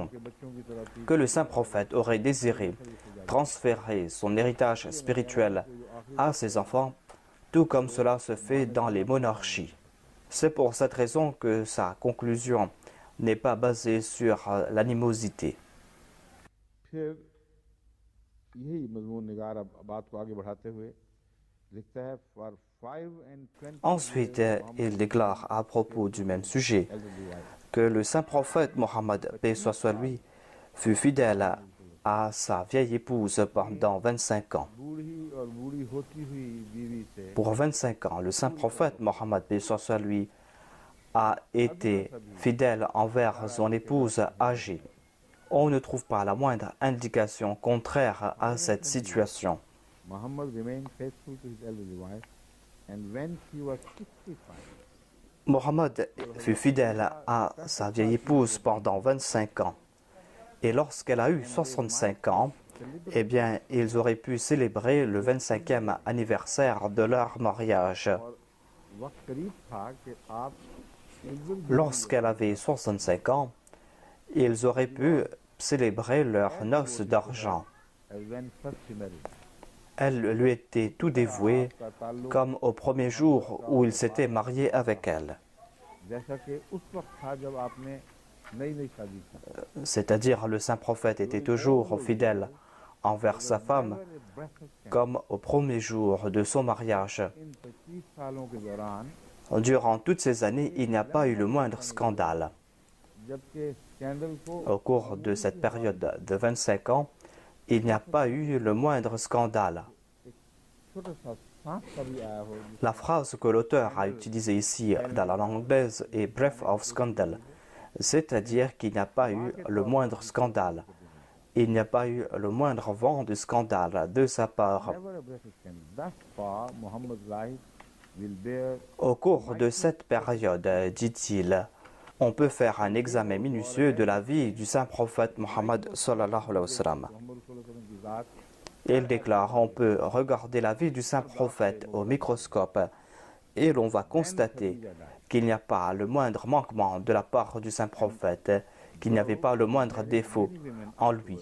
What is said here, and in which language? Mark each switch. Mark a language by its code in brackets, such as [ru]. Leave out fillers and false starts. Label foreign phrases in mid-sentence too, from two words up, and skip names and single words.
[ur] کے بچوں کی طرح تھی [fr] que le saint prophète aurait désiré transférer son héritage spirituel à ses enfants, tout comme cela se fait dans les monarchies. C'est pour cette raison que sa conclusion n'est pas basée sur l'animosité. [ur] پھر یہی مضمون نگار اب بات کو آگے بڑھاتے ہوئے لکھتا ہے [en] for 5 and 20 [fr] Ensuite, il déclare à propos du même sujet que le saint prophète Mohammed, paix soit lui, fut fidèle à sa vieille épouse pendant 25 ans. [ur] بوڑھی اور بوڑھی ہوتی ہوئی بیوی سے [fr] Pour 25 ans, le saint prophète Mohammed, paix soit lui, a été fidèle envers son épouse âgée. On ne trouve pas la moindre indication contraire à cette situation. [en] Muhammad remained faithful to his elderly wife, and when she was 65, [fr] Mohammed fut fidèle à sa vieille épouse pendant 25 ans. Et lorsqu'elle a eu 65 ans, eh bien, ils auraient pu célébrer le 25e anniversaire de leur mariage. [ur] اور وقت قریب تھا کہ آپ عزت [fr] Lorsqu'elle avait 65 ans, ils auraient pu célébrer leurs noces d'argent. [en] as when first she married. [fr] Elle lui était tout dévouée [ur] کا تعلق [fr] comme au premier jour où il s'était marié avec elle. [ur] جیسا کہ اس وقت تھا جب آپ نے نئی نئی شادی کی [fr] C'est-à-dire le saint prophète était toujours fidèle envers sa femme comme au premier jour de son mariage. [ur] ان 25 سالوں کے دوران [fr] Durant toutes ces années, il n'y a pas eu le moindre scandale. [ur] جبکہ سکینڈل کو [fr] Au cours de cette période de 25 ans, il n'y a pas eu le moindre scandale. [ur] چھوٹا سا سانس کا بھی آیا ہو [fr] La phrase que l'auteur a utilisée ici dans la langue anglaise est [en] breath of scandal, [fr] c'est-à-dire qu'il n'y a pas eu le moindre scandale. il n'y a pas eu le moindre vent de scandale de sa part. [en] Never a breath of scandal. Thus far, Muhammad's life will bear [fr] Au cours de cette période, dit-il, on peut faire un examen minutieux de la vie du saint prophète Mohammed [ar] صلى الله عليه وسلم. [fr] Il déclare, on peut regarder la vie du saint prophète au microscope et l'on va constater qu'il n'y a pas le moindre manquement de la part du saint prophète, qu'il n'y avait pas le moindre défaut en lui.